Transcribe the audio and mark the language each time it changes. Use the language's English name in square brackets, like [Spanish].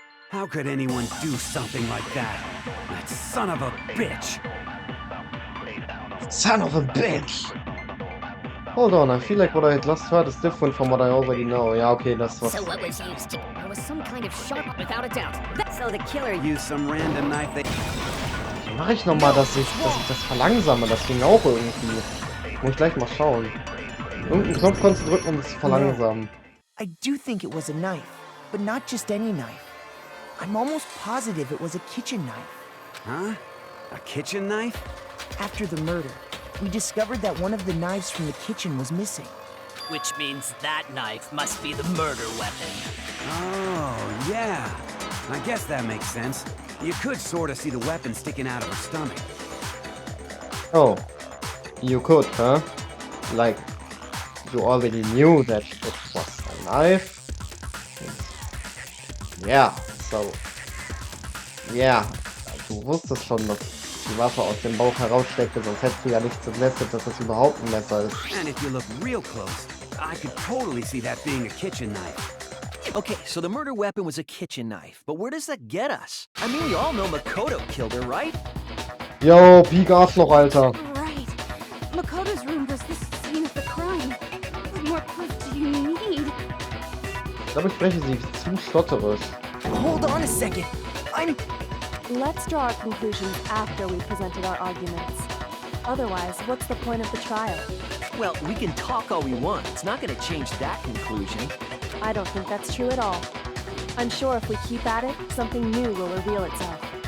[English] How could anyone do something like that? That son of a bitch! Son of a bitch! Hold on, I feel like what I just heard is different from what I already know. [German] Ja, okay, das was... [English] So what was used to... There was some kind of sharp, without a doubt. So the killer Used some random knife they... [German] Wie mache ich nochmal, dass ich das verlangsame? Das ging auch irgendwie. Muss ich gleich mal schauen. Irgendeinen Knopf kannst du drücken, um das zu verlangsamen. [English] I do think it was a knife, but not just any knife. I'm almost positive it was a kitchen knife. Huh? A kitchen knife? After the murder, we discovered that one of the knives from the kitchen was missing. Which means that knife must be the murder weapon. Oh, yeah. I guess that makes sense. You could sort of see the weapon sticking out of her stomach. Oh. You could, huh? Like, you already knew that it was a knife? Yeah, so... Yeah. [German] Du wusstest schon, dass die Waffe aus dem Bauch heraussteckte, sonst hättest du ja nicht suggested, dass das überhaupt ein Messer ist. [English] And if you look real close, I could totally see that being a kitchen knife. Okay, so the murder weapon was a kitchen knife, but where does that get us? I mean, we all know Makoto killed her, right? [German] Yo, Peak Arschloch, Alter. [English] Right. Makoto's room was the scene of the crime. What more proof do you need? [German] Ich glaube, ich spreche sie zu stotterisch. [English] Hold on a second. Let's draw our conclusions after we've presented our arguments. Otherwise, what's the point of the trial? Well, we can talk all we want. It's not going to change that conclusion. I don't think that's true at all. I'm sure if we keep at it, something new will reveal itself.